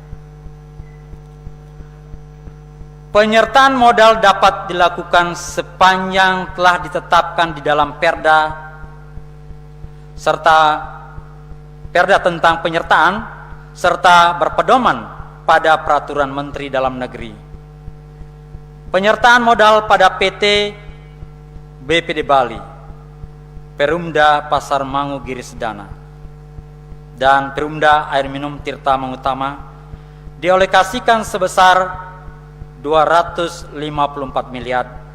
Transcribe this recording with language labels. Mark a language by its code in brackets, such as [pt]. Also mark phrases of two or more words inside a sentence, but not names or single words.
[id] Penyertaan modal dapat dilakukan sepanjang telah ditetapkan di dalam Perda serta Perda tentang penyertaan serta berpedoman pada peraturan Menteri Dalam Negeri. Penyertaan modal pada PT BPD Bali, Perumda Pasar Mangu Giri Sedana, dan Perumda Air Minum Tirta Mangutama dialokasikan sebesar 254 miliar